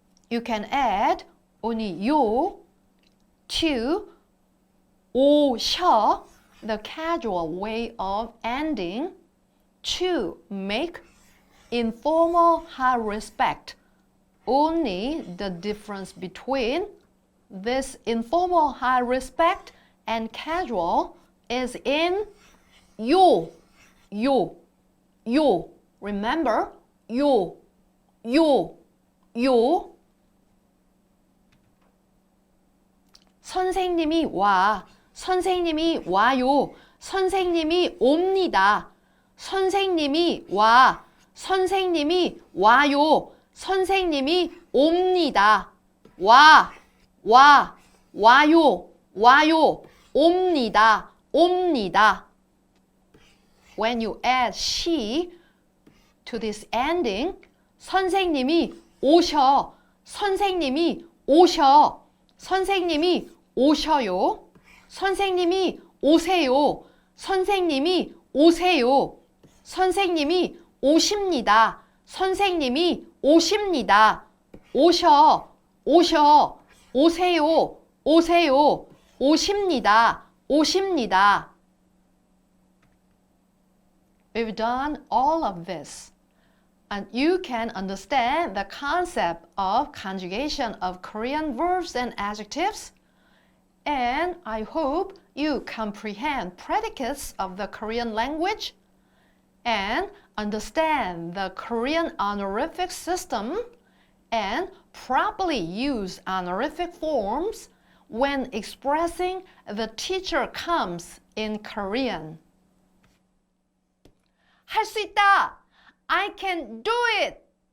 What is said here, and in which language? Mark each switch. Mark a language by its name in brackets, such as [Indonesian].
[English] You can add only 요 to 오셔, the casual way of ending, to make informal high respect. Only the difference between this informal high respect and casual is in 요, 요, 요. Remember, [Korean] 요, 요, 요. 선생님이 와, 선생님이 와요, 선생님이 옵니다. 선생님이 와, 선생님이 와요, 선생님이 옵니다. 와, 와, 와요, 와요, 옵니다, 옵니다. [English] When you add she to this ending, [Korean] 선생님이 오셔, 선생님이 오셔, 선생님이 오셔요, 선생님이 오세요, 선생님이 오세요, 선생님이 오십니다, 선생님이 오십니다. 오셔, 오셔, 오세요, 오세요, 오십니다, 오십니다. [English] We've done all of this, and you can understand the concept of conjugation of Korean verbs and adjectives, and I hope you comprehend predicates of the Korean language and understand the Korean honorific system and properly use honorific forms when expressing the teacher comes in Korean. [Korean] 할 수 있다! [English] I can do it!